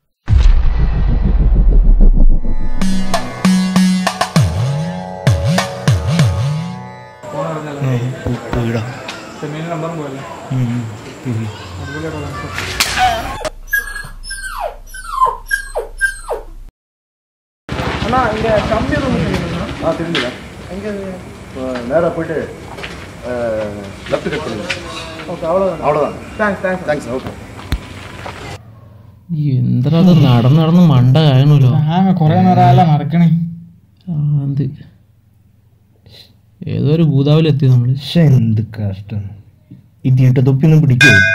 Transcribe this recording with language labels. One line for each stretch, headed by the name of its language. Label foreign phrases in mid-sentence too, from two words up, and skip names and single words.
Malayalam: നമ്പറും പോലെ
Tamil: நேராக போயிட்டு லெஃப்ட் கட் பண்ணுங்க. ஓகே, அவ்வளோதான். தேங்க்ஸ். ஓகே.
Malayalam: എന്താ നടന്ന് മണ്ട കായണല്ലോ. കൊറേ നേരം നടക്കണേ. ഏതോ ഒരു ഭൂതാവിലെത്തി നമ്മള്. എന്ത് കഷ്ടം. ഇതിട്ട് തൊപ്പിയൊന്നും പിടിക്കോ?